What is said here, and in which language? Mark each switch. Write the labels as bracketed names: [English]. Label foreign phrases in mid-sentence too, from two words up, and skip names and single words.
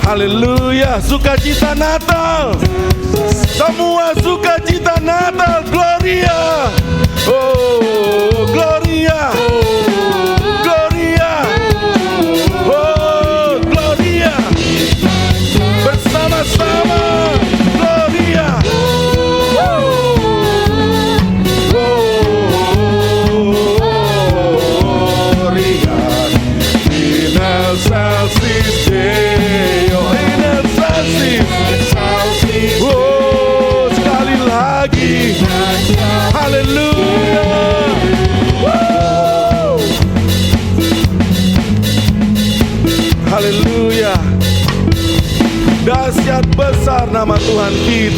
[Indonesian] Haleluya, sukacita Natal. Semua sukacita Natal, Gloria. Oh, Gloria. Gloria. Oh, Gloria. Bersama-sama, Gloria. Gloria. [Latin] In excelsis Deo, in excelsis. [Indonesian] Oh, sekali lagi. Haleluya. Haleluya. Dahsyat besar nama Tuhan kita.